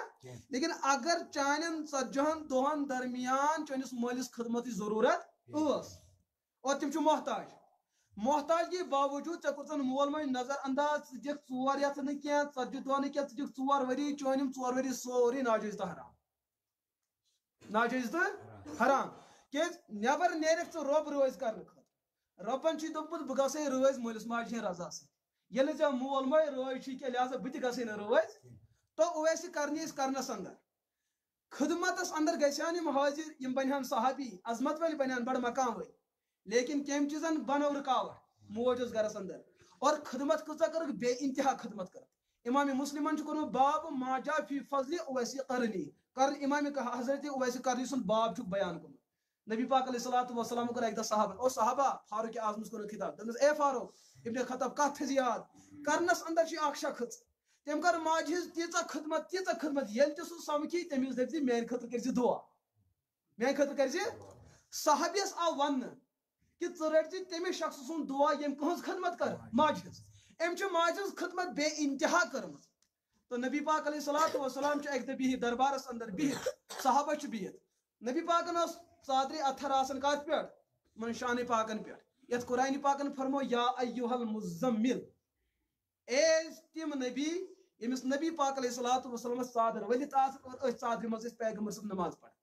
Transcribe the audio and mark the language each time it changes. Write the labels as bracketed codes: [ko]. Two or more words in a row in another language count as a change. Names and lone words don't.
[ks] لیکن اگر چانٮ۪ن 40 دۄہن درمیان چٲنِس مٲلِس خدمتٕچ ضروٗرت ٲس اور تِم چھِ محتاجگی باوجوٗد ژےٚ کوٚرژن مول موج نظر انداز ژٕ دِکھ 4 رٮ۪تھ نہٕ کینٛہہ 40 دۄہ نہٕ کینٛہہ ژٕ دِکھ 4 ؤری چٲنۍ یِم 4 ؤری سورُے ناجٲیز تہٕ حرام. کیٛازِ نٮ۪بر نیرکھ ژٕ رۄب رٲضۍ کرنہٕ خٲطرٕ. رۄبن چھُے دوٚپمُت بہٕ گژھے رٲضۍ مٲلِس ماجہِ ہِنٛدِ رضا سۭتۍ. ییٚلہِ ژےٚ مول موج رٲضۍ چھُے کینٛہہ لہٰذا بہٕ تہِ گژھے نہٕ رٲضۍ تو اویس کرنی أسۍ کرنس اندر خدمتس اندر گژھن یِم حٲضر یِم بنہن صحابی عظمت وٲلۍ بنہن بڑٕ مقام وٲلۍ. لیکن کٔمۍ چیٖزن بنٲو رُکاوٹ موج ٲس گرس اندر اور خدمت کۭژاہ کٔرٕکھ بے انتہا خدمت کٔرٕکھ. امام مسلمن چھُ کوٚرمُت [ar] باب ما جاء فی فضل اویس قرنی [ks] امام حضرت اویس قرنی سُنٛد باب چھُکھ بیان کوٚرمُت. نبی پاک [ar] علیہ الصلوۃ والسلام [ks] کوٚر اکہِ دۄہ صحابن او صحابہ فاروق اعظمس کوٚرُکھ خطاب دوٚپنس اے فاروق ابن خطاب کتھ تھٲیزِ یاد کرنس اندر چھُ اکھ شخص تٔمۍ کٔر ماجہِ ہٕنٛز تیٖژاہ خدمت ییٚلہِ تہِ سُہ سمکھی تٔمِس دٔپزِ میانہِ خٲطرٕ کٔرزِ دُعا میانہِ خٲطرٕ کٔرزِ. صحابیس آو وننہٕ کہ ژٕ رٔٹزِ تٔمِس شخص سُنٛد دُعا ییٚمۍ کٕہٕنٛز خدمت کٔر ماجہِ ہٕنٛز. أمۍ چھِ ماجہِ ہٕنٛز خدمت بے انتہا کٔرمٕژ. تو نبی پاک [ar] علیہ الصلوۃ والسلام [ks] چھُ اکہِ دۄہ بِہِتھ دربارس اندر بِہِتھ صحابہ چھِ بِہِتھ نبی پاکن ٲس ژادرِ اتھر آسان کتھ پٮ۪ٹھ من شانہِ پاکن پٮ۪ٹھ یتھ قرآنِ پاکن فرمو [ar] یا ایُّہا المزمل [ks] اے تِم نبی ییٚمِس نبی پاک علیہ الصلوۃ والسلامس ژادر ؤلِتھ آسان اور أتھۍ ژادرِ منٛز ٲسۍ پیغمبر صٲب نماز پران.